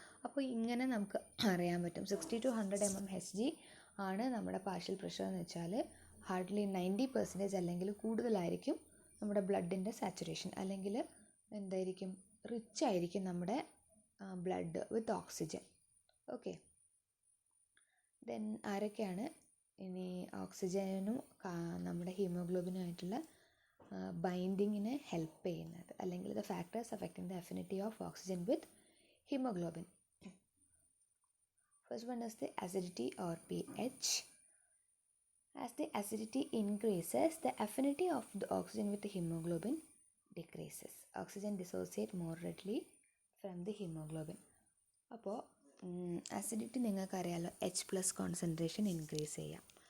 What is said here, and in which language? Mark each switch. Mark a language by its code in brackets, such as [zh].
[ml] അപ്പോൾ ഇങ്ങനെ നമുക്ക് അറിയാൻ പറ്റും 60 to 100 mmHg ആണ് നമ്മുടെ പാർഷ്യൽ പ്രഷർ എന്ന് വെച്ചാൽ ഹാർഡ്ലി 90% അല്ലെങ്കിൽ കൂടുതലായിരിക്കും നമ്മുടെ ബ്ലഡിൻ്റെ സാച്ചുറേഷൻ, അല്ലെങ്കിൽ എന്തായിരിക്കും, റിച്ച് ആയിരിക്കും നമ്മുടെ blood with oxygen. Okay, then ആരൊക്കെയാണ് ഇനി ഓക്സിജനും നമ്മുടെ ഹീമോഗ്ലോബിനുമായിട്ടുള്ള ബൈൻഡിങ്ങിനെ ഹെൽപ്പ് ചെയ്യുന്നത്, അല്ലെങ്കിൽ [en] The factors affecting the affinity of oxygen with haemoglobin. First one is the acidity or pH. As the acidity increases, the affinity of the oxygen with the hemoglobin decreases. Oxygen dissociate more readily from the hemoglobin. [ml] അപ്പോൾ acidity നിങ്ങൾക്കറിയാമല്ലോ, H+ concentration increase ചെയ്യാം.